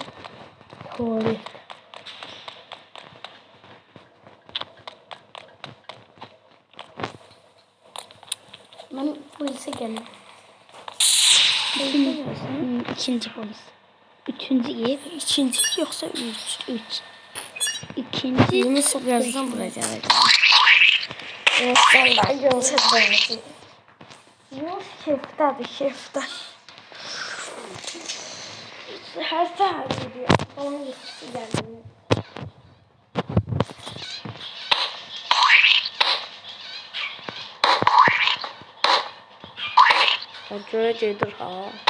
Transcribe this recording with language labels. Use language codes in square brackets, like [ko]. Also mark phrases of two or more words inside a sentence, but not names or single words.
[tr] Tuvalet. [az] mən polisə gəldim. İkinci polis. Üçüncü ev. [tr] İkinci yoksa üç. İkinci. Yunus birazdan buraya gelecek. Yunus hadi. Yunus şefta. Her saat gidiyor. Onun geçişi geldi. Göreceğidir ha.